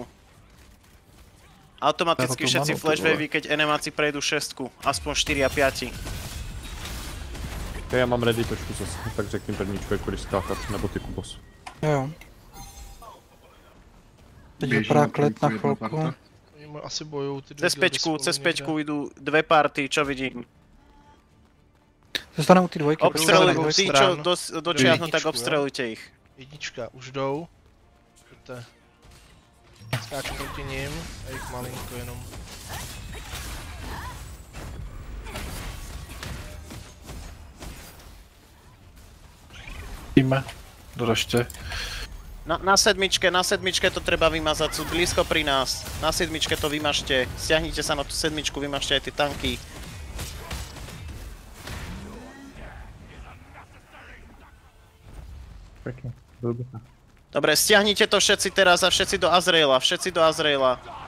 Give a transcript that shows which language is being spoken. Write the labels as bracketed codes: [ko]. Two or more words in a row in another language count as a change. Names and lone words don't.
[sk] Automaticky všetci flash wavy, keď enemáci prejdú šestku, aspoň 4 a 5. [cs] Já mám ready točku zase, tak řekni první člověk, když skákat, nebo ty Kubos. Jo. Teď vypadá klid na chvilku. Asi bojujou ty dvě [sk] Cez peťku idú dve party, čo vidím. Zostanou ty dvojky. Obstreluj, tí čo dočiahnu, tak obstrelujte ich. [cs] Jednička, už jdou. Pojďte. Skáču proti ním a jich malinko jenom. Jdeme. Doražte. [sk] Na sedmičke to treba vymazať, sú blízko pri nás. Na sedmičke to vymažte, stiahnite sa na tú sedmičku, vymažte aj tie tanky. Pekne, dobre. Dobre, stiahnite to všetci teraz a všetci do Azraela, všetci do Azraela.